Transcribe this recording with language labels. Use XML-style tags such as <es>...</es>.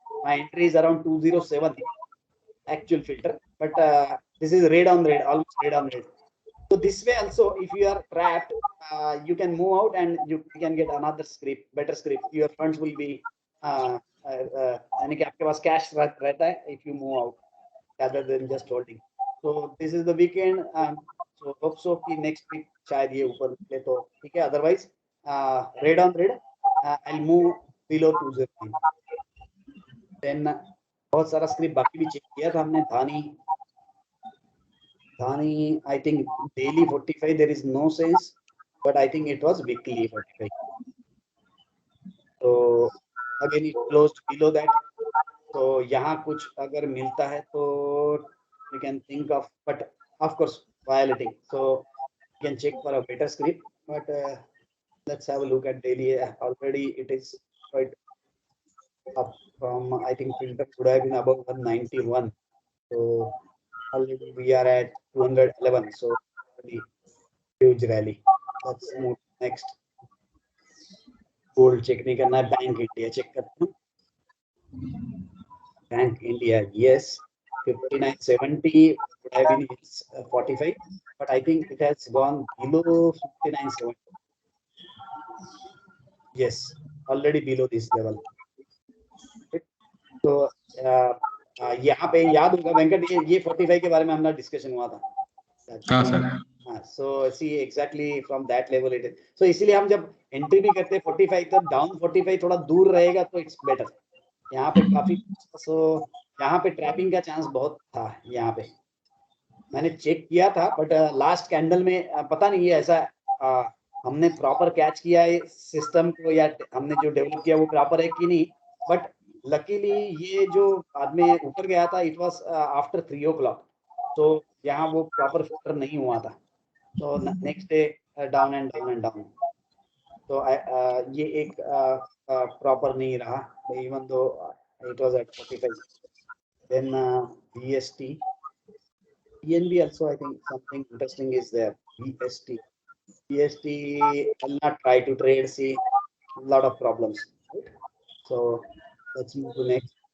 <en>My entry is around 207 actual filter, but this is red on red, almost red on red. So this way also, if you are trapped, you can move out and you can get another script, better script. Your funds will be</en> <hi>यानी कि आपके पास cash रहता है</hi> <en>if you move out rather than just holding. So this is the weekend. So hope so</en> <hi>कि</hi> <en>next week</en> <hi>शायद ये ऊपर निकले तो ठीक है.</hi> <en>Otherwise, red on red, I'll move below 209.</en> <hi>Then बहुत सारा स्क्रिप्ट बाकी भी चेक किया था हमने.</hi> <en>Dhani, I think daily 45 there is no sense, but I think it was weekly 45. So again it closed below that. So</en> <hi>यहाँ कुछ अगर मिलता है तो</hi> <en>you can think of, but of course violating. So you can check for a better script, but let's have a look at daily. Already it is quite up from, I think filter could have been above 191. So already we are at 211. So huge rally. Let's move next.</en> <hi>Gold check नहीं करना है. Bank India check करता हूँ.</hi> <en>Bank India, yes, 59.70 would have been 45, but I think it has gone below 59.70. Yes, already below this level.</en> <hi>So यहाँ पे याद होगा वेंकट, ये 45 के बारे में हमारा डिस्कशन हुआ था. हाँ sir.</hi> <en>So see exactly from that level it is.</en> <hi>So इसीलिए हम जब एंट्री भी करते हैं 45 तक, डाउन 45 थोड़ा दूर रहेगा तो</hi> <en>It's better.</en> <hi>यहाँ पे काफी, so यहाँ पे ट्रैपिंग का चांस बहुत था. यहाँ पे मैंने चेक किया था, बट लास्ट कैंडल में पता नहीं है ऐसा हमने प्रॉपर कैच किया है सिस्टम को, या हमने जो डेवलप किया वो प्रॉपर है कि नहीं. बट लकीली ये जो बाद में ऊपर गया था,</hi> <en>It was after 3 o'clock.</en> <hi>तो यहाँ वो प्रॉपर फिल्टर नहीं हुआ था. तो</hi> <en>next day down and down</en> <hi>and down. तो ये एक प्रॉपर नहीं रहा,</hi> <en>Even though it was at 45. Then BST, PNB also, I think something interesting is there. BST, I'll not try to trade. See, a lot of problems. Right? So let's move to next.</en>